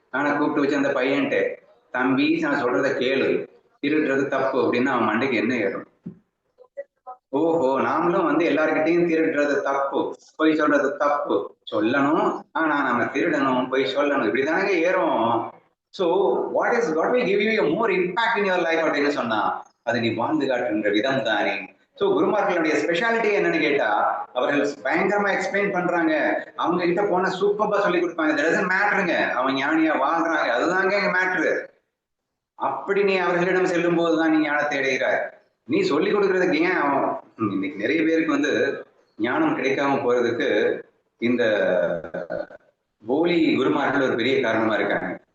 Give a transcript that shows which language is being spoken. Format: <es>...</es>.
<ta>ஆனா கூப்பிட்டு வச்சு அந்த பையன்ட்டு, தம்பி நான் சொல்றத கேளு, திருடுறது தப்பு அப்படின்னா அவன் மண்டைக்கு என்ன ஏறும்? ஓஹோ, நாமளும் எல்லாருக்கிட்டையும் திருடுறது தப்பு, பொய் சொல்றது தப்பு சொல்லணும், ஆனா நம்ம திருடணும், பொய் சொல்லணும், இப்படிதானங்க ஏறும்.</ta> <en>So what will give you a more impact in your life</en> <ta>அப்படின்னு சொன்னா, அது நீ வாழ்ந்து காட்டுகின்ற விதம் தானே. ஸோ குருமார்களுடைய ஸ்பெஷாலிட்டி என்னன்னு கேட்டா, அவர்கள் பயங்கரமா எக்ஸ்பிளைன் பண்றாங்க. அவங்க கிட்ட போன சூப்பரா சொல்லி கொடுப்பாங்க.</ta> <en>doesn't மேட்டருங்க,</en> <ta>அவன் ஞானியா வாழ்றாங்க, அதுதாங்க மேட்ரு. அப்படி நீ அவர்களிடம் செல்லும் போதுதான் நீ ஞானத்தை அடைகிறாய். நீ சொல்லி கொடுக்கறதுக்கு ஏன் அவன் இன்னைக்கு நிறைய பேருக்கு ஞானம் கிடைக்காம போறதுக்கு இந்த போலி குருமார்கள் ஒரு பெரிய காரணமா இருக்காங்க.</ta>